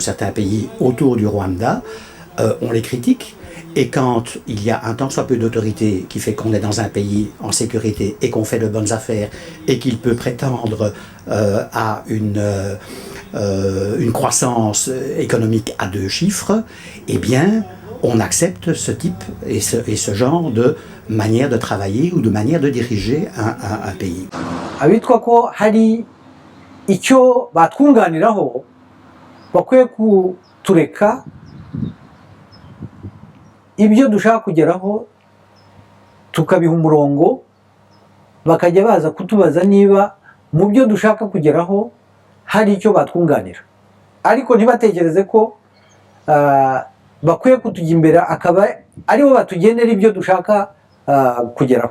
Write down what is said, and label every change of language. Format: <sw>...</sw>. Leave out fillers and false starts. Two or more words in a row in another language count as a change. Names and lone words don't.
<fr>certains pays autour du Rwanda, on les critique, et quand il y a un tant soit peu d'autorité qui fait qu'on est dans un pays en sécurité et qu'on fait de bonnes affaires et qu'il peut prétendre à une croissance économique à 2 chiffres, eh bien, on accepte ce type et ce genre de manière de travailler ou de manière de diriger un pays.</fr> <rw>Abitwa ko hari icyo batwunganiraho bakwiye kutureka ibyo dushaka kugeraho tukabiha umurongo, bakajya baza kutubaza niba mu byo dushaka kugeraho hari icyo batwunganira, ariko ntibatekereze ko bakwiye kutujya imbere akaba aribo batugenera ibyo dushaka kugeraho.</rw>